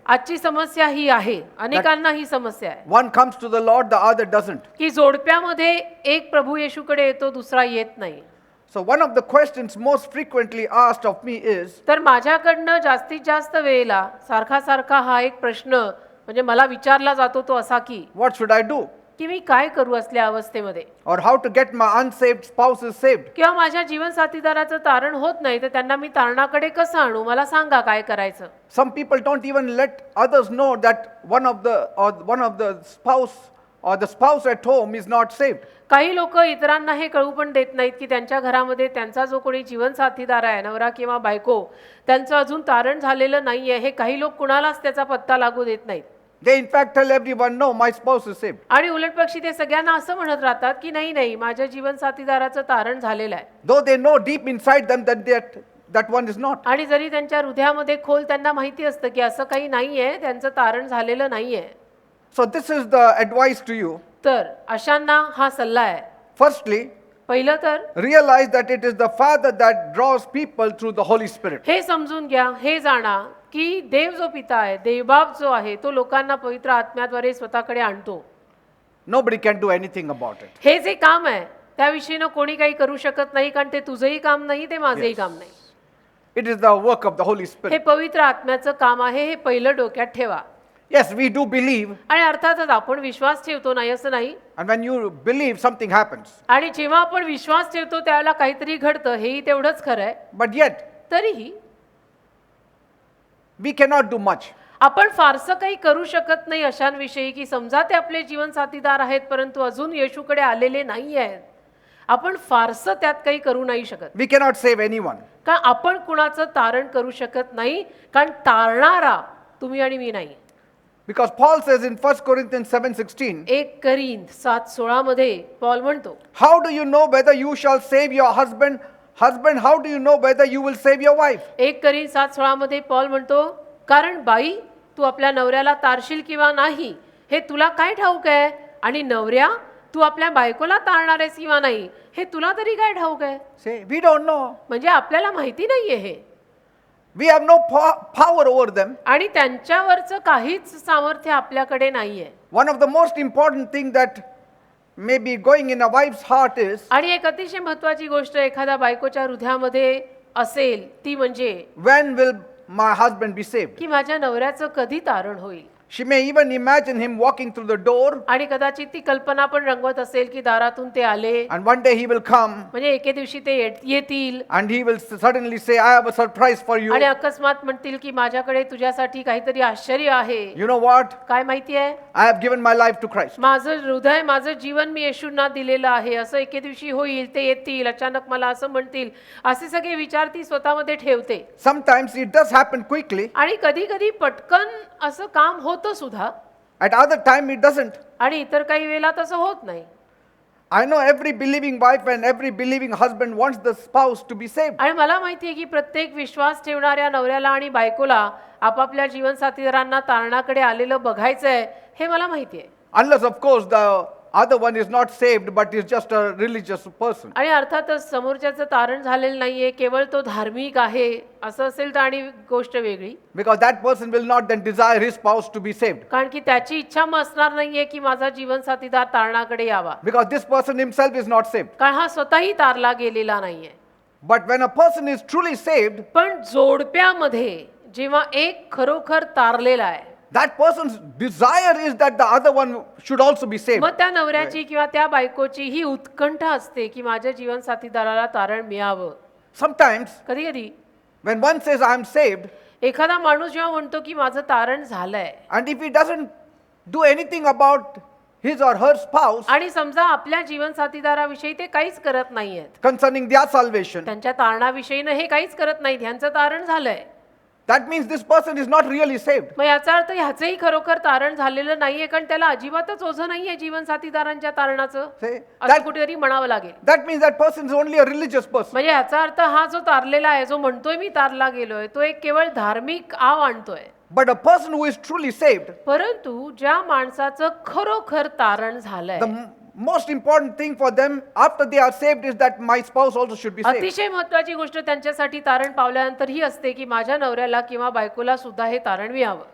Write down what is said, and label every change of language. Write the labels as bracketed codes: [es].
[mr] आजची समस्या ही आहे, अनेकांना ही समस्या आहे [en] One comes to the Lord, the other doesn't. [mr] की जोडप्यामध्ये एक प्रभू येशूकडे येतो, दुसरा येत नाही. [en] So, one of the questions most frequently asked of me is, [mr] तर माझ्याकडनं जास्तीत जास्त वेळेला सारखा हा एक प्रश्न म्हणजे मला विचारला जातो तो असा की [en] what should I do? [mr] की मी काय करू असल्या अवस्थेमध्ये, [en] Or how to get my unsaved spouses saved? [mr] किंवा माझ्या जीवन साथीदाराचं तारण होत नाही तर त्यांना मी तारणाकडे कसं आणू, मला सांगा काय करायचं. [en] Some people don't even let others know that one of the spouse or the spouse at home is not saved. [mr] काही लोक इतरांना हे कळू पण देत नाहीत की त्यांच्या घरामध्ये त्यांचा जो कोणी जीवन साथीदार आहे, नवरा किंवा बायको, त्यांचं अजून तारण झालेलं नाहीये. हे काही लोक कुणालाच त्याचा पत्ता लागू देत नाहीत. [en] They in fact tell everyone, no, my spouse is saved. [mr] आणि उलटपक्षी ते सगळ्यांना असं म्हणत राहतात की नाही नाही माझ्या जीवन साथीदाराचं तारण झालेलं आहे. [en] Though they know deep inside them that one is not. [mr] आणि जरी त्यांच्या हृदयामध्ये खोल त्यांना माहिती असतं की असं काही नाहीये, त्यांचं तारण झालेलं नाहीये. [en] So this is the advice to you. [mr] तर अशांना हा सल्ला आहे. [en] Firstly, [mr] पहिलं तर [en] realize that it is the Father that draws people through the Holy Spirit. [mr] हे समजून घ्या, हे जाणा की देव जो पिता आहे, देवबाप जो आहे, तो लोकांना पवित्र आत्म्याद्वारे स्वतःकडे आणतो. [en] Nobody can do anything about it. [mr] हे जे काम आहे त्याविषयीनं कोणी काही करू शकत नाही, कारण ते तुझंही काम नाही, ते माझंही काम नाही. [en] It is the work of the Holy [mr] हे [en] Spirit. [mr] पवित्र आत्म्याचं काम आहे, हे पहिलं डोक्यात ठेवा. [en] Yes, we do believe, [mr] आणि अर्थातच आपण विश्वास ठेवतो, नाही असं नाही. [en] and when you believe, something happens. [mr] आणि जेव्हा आपण विश्वास ठेवतो त्यावेळेला काहीतरी घडतं, हेही तेवढंच खरं आहे. [en] But yet, [mr] तरीही [en] we cannot do much. [mr] आपण फारसं काही करू शकत नाही अशांविषयी की समजा ते आपले जीवन साथीदार आहेत परंतु अजून येशूकडे आलेले नाही आहेत. आपण फारसं त्यात काही करू नाही शकत, [en] We cannot save anyone. [mr] कारण आपण कुणाचं तारण करू शकत नाही, कारण तारणारा तुम्ही आणि मी नाही. [en] Because Paul says in 1 Corinthians 7:16, [mr] 1 Corinth 7:16 मध्ये पॉल म्हणतो, [en] how do you know whether you shall save your husband? Husband, how do you know whether you will save your wife? [mr] 1 Corinth 7:16 मध्ये पॉल म्हणतो, कारण बाई तू आपल्या नवऱ्याला तारशील किंवा नाही हे तुला काय ठाऊक आहे, आणि नवऱ्या तू आपल्या बायकोला तारणार आहेस किंवा नाही हे तुला तरी काय ठाऊक आहे. [en] Say, we don't know. [mr] म्हणजे आपल्याला माहिती नाहीये हे, [en] We have no power over them. [mr] आणि त्यांच्यावरचं काहीच सामर्थ्य आपल्याकडे नाहीये. [en] One of the most important thing that may be going in a wife's heart is, [mr] आणि एक अतिशय महत्वाची गोष्ट एखाद्या बायकोच्या हृदयामध्ये असेल ती म्हणजे [en] when will my husband be saved? [mr] की माझ्या नवऱ्याचं कधी तारण होईल. [en] She may even imagine him walking through the door, [mr] आणि कदाचित ती कल्पना पण रंगवत असेल की दारातून ते आले [en] and one day he will come [mr] म्हणजे एके दिवशी ते येतील [en] and he will suddenly say, I have a surprise for you. [mr] आणि अकस्मात म्हणतील की माझ्याकडे तुझ्यासाठी काहीतरी आश्चर्य आहे. [en] You know what? [mr] काय माहिती आहे, [en] I have given my life to Christ. [mr] माझं हृदय माझं जीवन मी येशूंना दिलेलं आहे. असं एके दिवशी होईल, ते येतील अचानक मला असं म्हणतील, असे सगळे विचार ती स्वतःमध्ये ठेवते. [en] Sometimes it does happen quickly. [mr] आणि कधी कधी पटकन असं काम होतं सुद्धा, [en] At other time it doesn't. [mr] आणि इतर काही वेळेला तसं होत नाही. [en] I know every believing wife and every believing husband wants the spouse to be saved. [mr] आणि मला माहिती आहे की प्रत्येक विश्वास ठेवणाऱ्या नवऱ्याला आणि बायकोला आपापल्या जीवन साथीदारांना तारणाकडे आलेलं बघायचंय, हे मला माहिती आहे. [en] Unless of course the other one is not saved but is just a religious person. [mr] आणि अर्थातच समोरच्याचं तारण झालेलं नाहीये, केवळ तो धार्मिक आहे असं असेल तर आणि गोष्ट वेगळी. [en] Because that person will not then desire his spouse to be saved. [mr] कारण की त्याची इच्छा मग असणार नाहीये की माझा जीवन साथीदार तारणाकडे यावा, [en] Because this person himself is not saved. [mr] कारण हा स्वतःही तारला गेलेला नाहीये. [en] But when a person is truly saved, [mr] पण जोडप्यामध्ये जेव्हा एक खरोखर तारलेला आहे, [en] that person's desire is that the other one should also be saved. [mr] मग त्या नवऱ्याची किंवा त्या बायकोची ही उत्कंठा असते की माझ्या जीवन साथीदाराला तारण मिळावं. [en] Sometimes [mr] कधी कधी [en] when one says I am saved, [mr] एखादा माणूस जेव्हा म्हणतो की माझं तारण झालंय, [en] and if he doesn't do anything about his or her spouse [mr] आणि समजा आपल्या जीवन साथीदाराविषयी ते काहीच करत नाहीयेत, [en] concerning their salvation, [mr] त्यांच्या तारणाविषयीनं हे काहीच करत नाहीत, ह्यांचं तारण झालंय, [en] that means this person is not really saved. [mr] मग याचा अर्थ ह्याचंही खरोखर तारण झालेलं नाहीये, कारण त्याला अजिबातच ओझं नाहीये जीवन साथीदारांच्या तारणाचं, [en] Say, [mr] असं कुठेतरी म्हणावं लागेल. [en] that means that person is only a religious person. [mr] म्हणजे याचा अर्थ हा जो तारलेला आहे, जो म्हणतोय मी तारला गेलोय, तो एक केवळ धार्मिक आव आणतोय. [en] But a person who is truly saved, [mr] परंतु ज्या माणसाचं खरोखर तारण झालंय, [en] the most important thing for them after they are saved is that my spouse also should be saved. [mr] अतिशय महत्वाची गोष्ट त्यांच्यासाठी तारण पावल्यानंतर ही असते की माझ्या नवऱ्याला किंवा बायकोला सुद्धा हे तारण मिळावं.